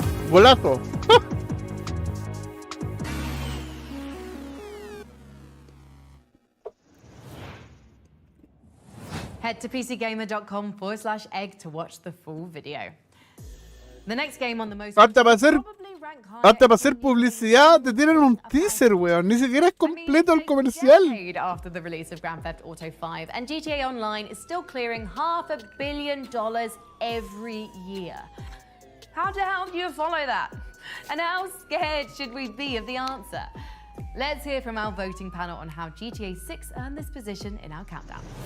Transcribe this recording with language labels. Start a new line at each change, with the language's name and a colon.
Spanish: Golazo.
English: Head to pcgamer.com/egg to watch the full video. The next game on the most
Spanish: Hasta para hacer publicidad te tienen un teaser, weón. Ni siquiera es completo el comercial.
English: After the release of Grand Theft Auto 5, and GTA Online is still clearing $500 million every year. How the hell do you follow that? And how scared should we be of the answer? Let's hear from our voting panel on how GTA 6 earned this position in our countdown.